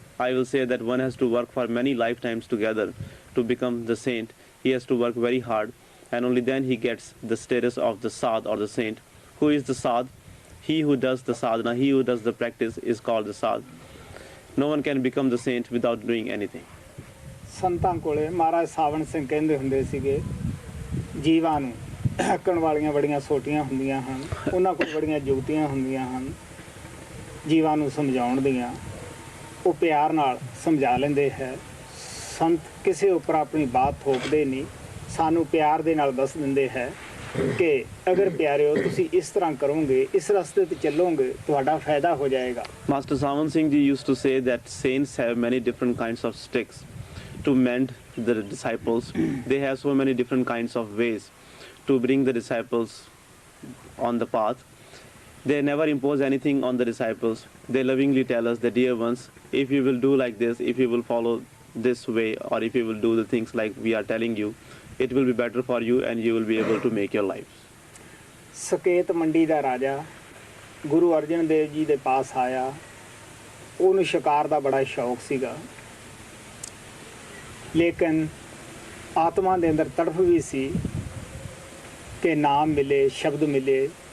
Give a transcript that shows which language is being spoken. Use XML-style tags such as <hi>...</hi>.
<en>I will say that one has to work for many lifetimes together to become the saint. He has to work very hard, and only then he gets the status of the sadh or the saint. Who is the sadh? He who does the sadhana, he who does the practice is called the sadh. No one can become the saint without doing anything.</en> <pa>ਸੰਤਾਂ ਕੋਲੇ ਮਹਾਰਾਜ ਸਾਵਣ ਸਿੰਘ ਕਹਿੰਦੇ ਹੁੰਦੇ ਸੀਗੇ, ਜੀਵਾਂ ਨੂੰ ਹੱਕਣ ਵਾਲੀਆਂ ਬੜੀਆਂ ਸੋਟੀਆਂ ਹੁੰਦੀਆਂ ਹਨ, ਉਹਨਾਂ ਕੋਲ ਬੜੀਆਂ ਜੁਗਤੀਆਂ ਹੁੰਦੀਆਂ ਹਨ ਜੀਵਾਂ ਨੂੰ ਸਮਝਾਉਣ ਦੀਆਂ. ਉਹ ਪਿਆਰ ਨਾਲ ਸਮਝਾ ਲੈਂਦੇ ਹੈ. ਸੰਤ ਕਿਸੇ ਉੱਪਰ ਆਪਣੀ ਬਾਤ ਥੋਪਦੇ ਨਹੀਂ, ਸਾਨੂੰ ਪਿਆਰ ਦੇ ਨਾਲ ਦੱਸ ਦਿੰਦੇ ਹੈ ਕਿ ਅਗਰ ਪਿਆਰਿਓ ਤੁਸੀਂ ਇਸ ਤਰ੍ਹਾਂ ਕਰੋਗੇ, ਇਸ ਰਸਤੇ ਤੇ ਚੱਲੋਗੇ, ਤੁਹਾਡਾ ਫਾਇਦਾ ਹੋ ਜਾਏਗਾ.</pa> <en>Master Savan Singh Ji used to say that saints have many different kinds of sticks to mend the disciples. They have so many different kinds of ways to bring the disciples on the path. They never impose anything on the disciples. They lovingly tell us, the dear ones, if you will do like this, if you will follow this way, or if you will do the things like we are telling you, it will be better for you and you will be able to make your life.</en> <pa>Saket ਮੰਡੀ ਦਾ ਰਾਜਾ ਗੁਰੂ ਅਰਜਨ ਦੇਵ ਜੀ ਦੇ ਪਾਸ ਆਇਆ. ਉਹਨੂੰ ਸ਼ਿਕਾਰ ਦਾ ਬੜਾ ਸ਼ੌਕ ਸੀਗਾ, ਲੇਕਿਨ ਆਤਮਾ ਦੇ ਅੰਦਰ ਤੜਫ ਵੀ ਸੀ ਕਿ ਨਾਮ ਮਿਲੇ, ਸ਼ਬਦ ਮਿਲੇ.</pa>